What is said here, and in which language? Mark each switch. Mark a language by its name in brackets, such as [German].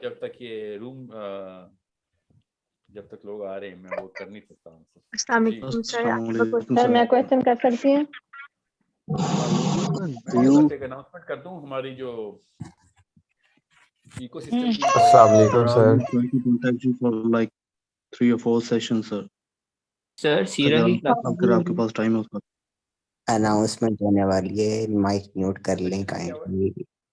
[Hindi] जब तक ये रूम जब तक लोग आ रहे हैं मैं वो कर नहीं सकता आंसर. अस्सलाम वालेकुम सर. सर मैं क्वेश्चन कर सकती हूँ? मैं तो बस एक अनाउंसमेंट कर दूं, हमारी जो इकोसिस्टम की [English] Assalamualaikum, sir. Trying to contact you for like 3 or 4 sessions, sir. [Hindi] Sir सीरा की अगर आपके पास टाइम है उसका. अनाउंसमेंट होने वाली है, माइक म्यूट कर लें काइंडली.